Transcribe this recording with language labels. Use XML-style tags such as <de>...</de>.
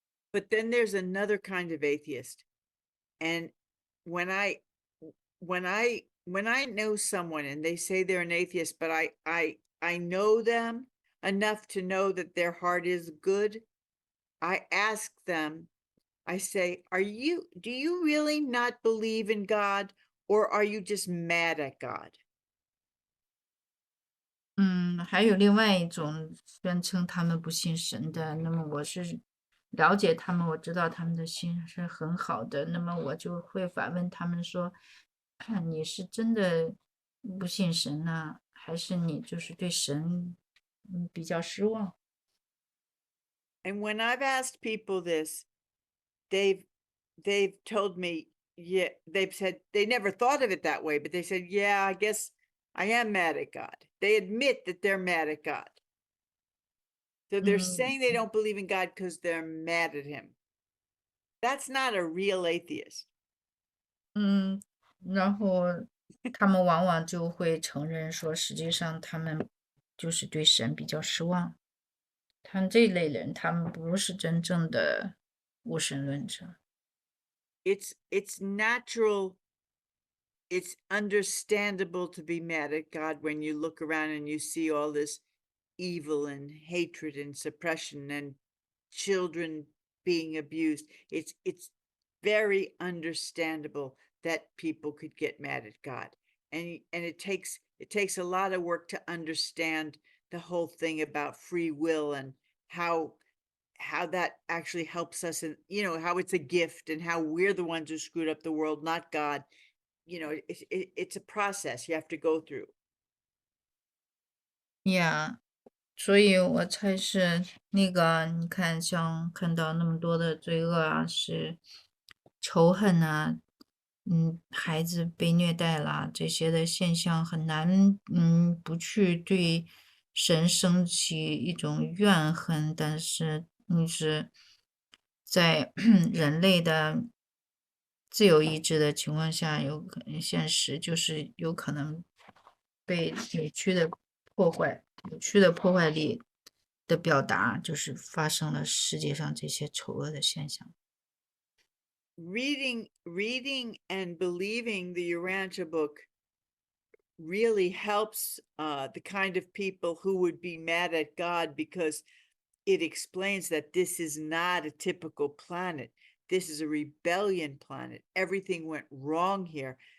<en>But then there's another kind of atheist, and when I know someone and they say they're an atheist, but I know them enough to know that their heart is good, I ask them, I say, do you really not believe in God, or are you just mad at God?</en> <zh>还有另外一种宣称他们不信神的，那么我是了解他们，我知道他们的心是很好的，那么我就会反问他们说：你是真的不信神呢，还是你就是对神比较失望？</zh> <en>And when I've asked people this, they've told me, yeah, they've said they never thought of it that way, but they said, yeah, I guess I am mad at God. They admit that they're mad at God. So they're 嗯 saying they don't believe in God because they're mad at him. That's not a real atheist.</en> <zh>嗯，然后他们往往就会承认说，实际上他们就是对神比较失望。他们这类人，他们不是真正的无神论者。</zh> <en>It's natural, it's understandable to be mad at God when you look around and you see all this evil and hatred and suppression and children being abused. It's very understandable that people could get mad at God. And it takes a lot of work to understand the whole thing about free will and how that actually helps us, and how it's a gift and how we're the ones who screwed up the world, not God. It's a process you have to go through.</en> <zh>Yeah，所以我才是那个，你看，像看到那么多的罪恶啊，是仇恨啊，孩子被虐待啦，这些的现象很难，不去对神升起一种怨恨，但是是在人类的自由意志的情况下，有可能现实就是有可能被扭曲的破坏力的表达，就是发生了世界上这些丑恶的现象。</zh> <en>Reading and believing the Urantia book really helps the kind of people who would be mad at God, because it explains that this is not a typical planet. This is a rebellion planet. Everything went wrong here.</en>